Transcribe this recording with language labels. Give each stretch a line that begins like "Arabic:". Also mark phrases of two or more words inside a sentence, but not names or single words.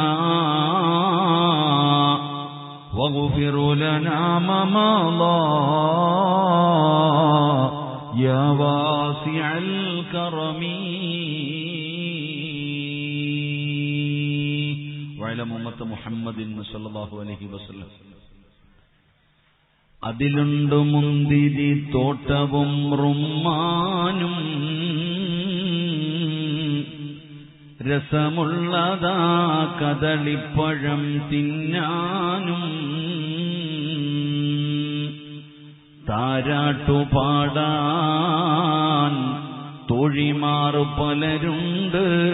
Arabic: واغفر لنا ما مضى يا واسع الكرم وعلى أمة محمد صلى الله عليه وسلم
Malayalam: അതിലുണ്ട് മുന്തിരി തോട്ടവും റുമ്മാനും രസമുള്ളതാ കദളിപ്പഴം തിന്നാനും താരാട്ടുപാടാൻ തോഴിമാർ പലരുണ്ട്